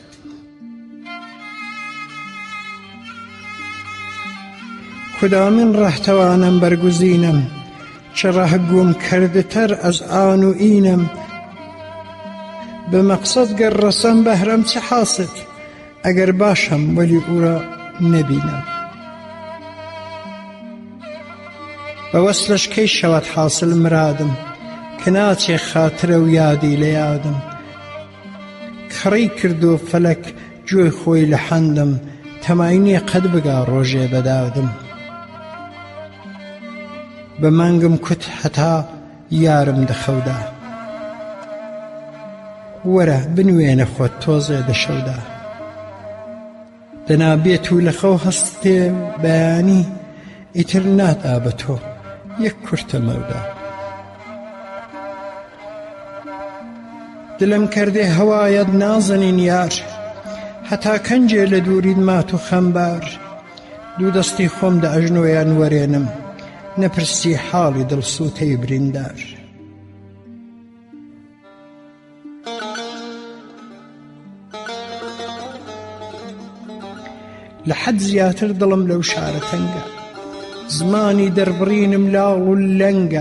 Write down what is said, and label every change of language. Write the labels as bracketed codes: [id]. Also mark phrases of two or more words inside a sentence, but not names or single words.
[fa] کدامین ره توانم برگزینم، چه ره گم کرده تر از آن و اینم. به مقصد گر رسم بهرم چه حاصل، اگر باشم ولی او را نبینم. به وصلش کی شود حاصل مرادم، که ناچه خاطر و یادی لیادم. [ckb] کڕی کردو فەلەک گوێی خۆی لە حەندم، تەمای قەت بگا ڕۆژێ بەدادم. بە مانگم کوت هەتا یارم دەخەودا، وەرە بنوێنە خۆت تۆزێ دەشەودا. دەنابێت و لە خەو هەستێ بەیانی، ئیتر نادا بە تۆ یەک کورتە مەودا. [fa] دلم کرده هوایت نازنین یار، [ckb] هەتا کەنجێ لە دوورید مات و خەمبار. دوو دەستی خۆم دە ئەژنۆیان وەرێنم، نەپرسی حاڵی دڵسووتەی بریندار. لە حەد زیاتر دڵم لەو شارە تەنگە، زمانی دەربڕینم لاڵ و لەنگە.